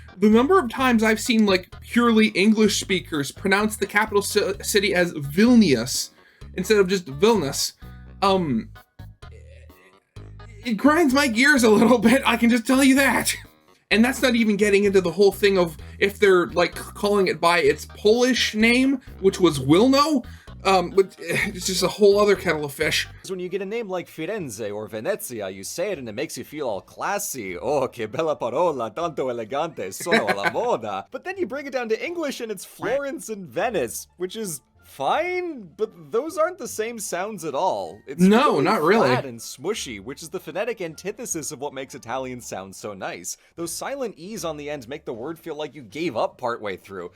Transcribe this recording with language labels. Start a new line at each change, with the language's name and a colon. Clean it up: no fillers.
English: The number of times I've seen, like, purely English speakers pronounce the capital city as Vilnius instead of just Vilnius, it grinds my gears a little bit, I can just tell you that. And that's not even getting into the whole thing of if they're like calling it by its Polish name, which was Wilno, but it's just a whole other kettle of fish. When you get a name like Firenze or Venezia, you say it and it makes you feel all classy.
Italian: Oh, che bella parola, tanto elegante, sono alla moda.
English: But then you bring it down to English and it's Florence and Venice, which is fine, but those aren't the same sounds at all. It's no, not really. Flat and smushy, which is the phonetic antithesis of what makes Italian sound so nice. Those silent E's on the end make the word feel like you gave up partway through.